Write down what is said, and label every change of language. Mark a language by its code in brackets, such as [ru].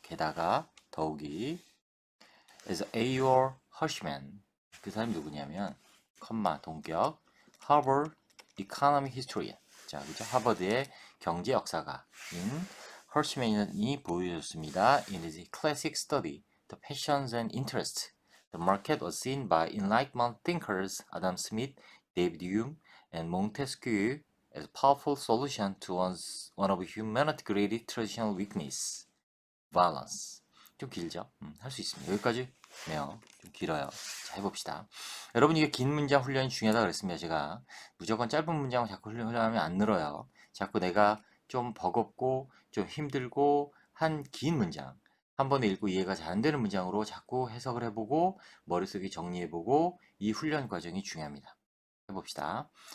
[ko] 게다가 더욱이 as A.O. Hirschman 그 사람이 누구냐면 컴마 동격 Harvard Economic Historian 자 그죠 하버드의 경제 역사가인 Hirschman이 보여줬습니다. [en] In his classic study, The Passions and Interests, the market was seen by Enlightenment thinkers Adam Smith, David Hume, and Montesquieu as a powerful solution to one of humanity's great traditional weakness, violence. [ko] 좀 길죠? 할 수 있습니다. 여기까지 네요. 좀 길어요. 자, 해봅시다. 여러분 이게 긴 문장 훈련이 중요하다 그랬습니다. 제가 무조건 짧은 문장을 자꾸 훈련하면 안 늘어요. 자꾸 내가 좀 버겁고 좀 힘들고 한 긴 문장 한 번에 읽고 이해가 잘 안 되는 문장으로 자꾸 해석을 해보고 머릿속에 정리해보고 이 훈련 과정이 중요합니다. 해봅시다.